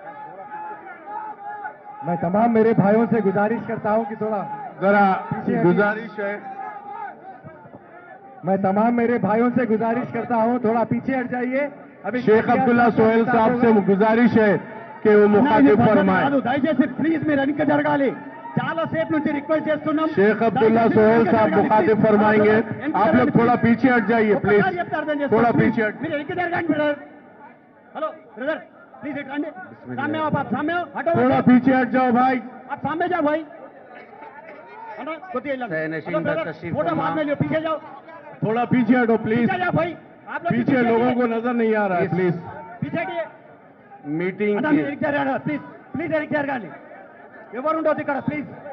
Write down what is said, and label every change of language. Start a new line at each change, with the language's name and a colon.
Hindi: तमाम मेरे भाइयों से गुजारिश करता हूं कि थोड़ा जरा गुजारिश है, मैं तमाम मेरे भाइयों से गुजारिश करता हूं थोड़ा पीछे हट जाइए। अभी शेख अब्दुल्ला सोहेल साहब से गुजारिश है कि वो मुखातिब फरमाए।
Telugu: దయచేసి ప్లీజ్ మీరు వెనక్కి జరగాలి, చాలా సేపు నుంచి రిక్వెస్ట్ చేస్తున్నాం।
Hindi: शेख अब्दुल्ला सोहेल साहब मुखातिब फरमाएंगे, आप लोग थोड़ा पीछे हट जाइए प्लीज, थोड़ा पीछे हट।
Telugu: మీరు వెనక్కి జరగండి brother.
Hindi: Hello brother please it రండి, सामने आओ आप, सामने आओ, हटो थोड़ा पीछे हट जाओ भाई, आप सामने जाओ भाई। हटो कोती फोटो बाद में लियो, पीछे जाओ, थोड़ा पीछे हटो प्लीज, पीछे जाओ भाई। आप लोग पीछे लोगों को नजर नहीं आ रहा है प्लीज। पीछे हटिए, मीटिंग
Telugu: అన్నా మీరు ఎరిక్ జరగాలి ప్లీజ్, ప్లీజ్ ఎరిక్ జరగాలి, ఎవరు ఉండొద్దు ఇక్కడ ప్లీज।